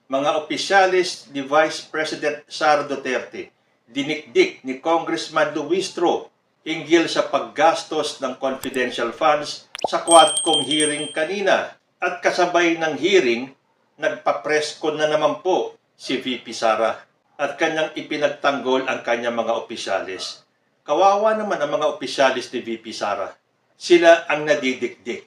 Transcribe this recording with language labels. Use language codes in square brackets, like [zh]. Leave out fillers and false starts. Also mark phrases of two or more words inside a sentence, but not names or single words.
[tl] mga opisyalis ni Vice President Sara Duterte, dinikdik ni Congressman Luistro hinggil sa paggastos ng [en] confidential funds [tl] sa Quadcom hearing kanina. At kasabay ng hearing, nagpa-presscon na naman po si VP Sara at kanyang ipinagtanggol ang kanyang mga opisyalis. Kawawa naman ang mga opisyalis ni VP Sara. Sila ang nadidikdik.